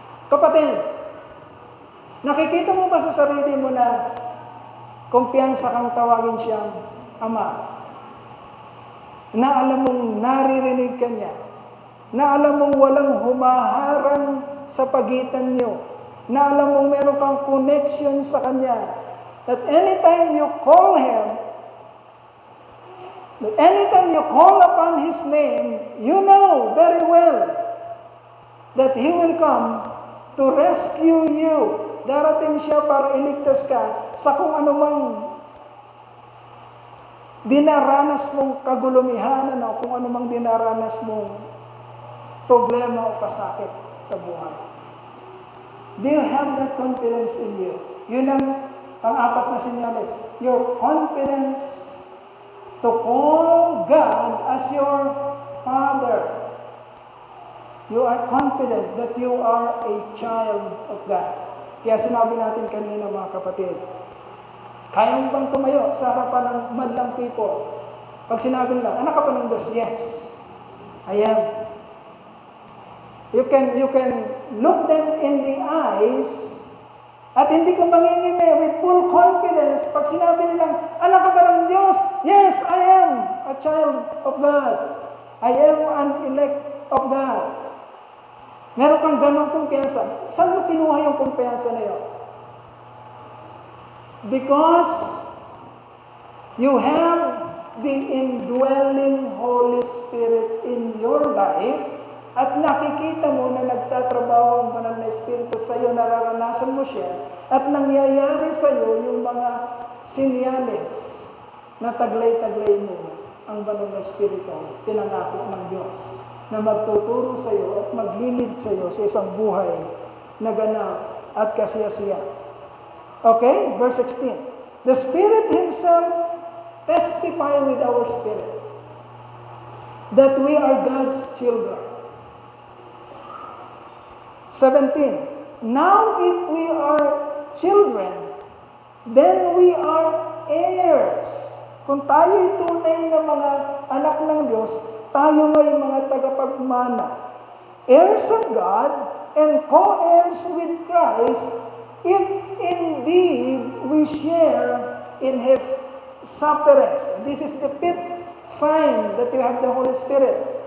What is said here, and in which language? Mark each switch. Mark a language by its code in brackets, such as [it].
[tl] Kapatid, nakikita mo ba sa sarili mo na kumpiyansa kang tawagin siyang Ama? Na alam mong naririnig ka niya? Na alam mong walang humaharang sa pagitan niyo? Na alam mong meron kang connection sa Kanya? [en] That anytime you call Him, that anytime you call upon His name, you know very well that He will come to rescue you. [tl] Darating siya para iligtas ka sa kung anumang dinaranas mong kagulumihanan o kung anumang dinaranas mong problema o pasakit sa buhay. [en] Do you have that confidence in you? [tl] Yun ang pang-apat na senyales. [en] Your confidence to call God as your Father. You are confident that you are a child of God. [tl] Kaya sinabi natin kanina, mga kapatid, kaya mo bang tumayo sa harapan ng madlang people? Pag sinabi nila, anak ka pa ng Diyos? [en] Yes, I am. You can look them in the eyes [tl] at hindi ka mangingimi [en] with full confidence. [tl] Pag sinabi nilang, anak ka ba ng Diyos? [en] Yes, I am a child of God. I am an elect of God. [tl] Meron kang ganong kumpiyansa. Saan mo kinuha yung kumpiyansa na yun? [en] Because you have the indwelling Holy Spirit in your life [tl] at nakikita mo na nagtatrabaho ang banal na Espiritu sa iyo, nararanasan mo siya at nangyayari sa iyo yung mga sinyales na taglay-taglay mo ang banal na Espiritu, pinangako ng Diyos na magtuturo sa iyo at maglilid sa iyo sa isang buhay na ganap at kasiyasiya. [en] Okay? Verse 16. The Spirit Himself testify with our spirit that we are God's children. 17. Now if we are children, then we are heirs. [tl] Kung tayo'y tunay na mga anak ng Diyos, tayo ay mga tagapagmana. [en] Heirs of God and co-heirs with Christ, if indeed we share in His sufferings. This is the fifth sign that you have the Holy Spirit.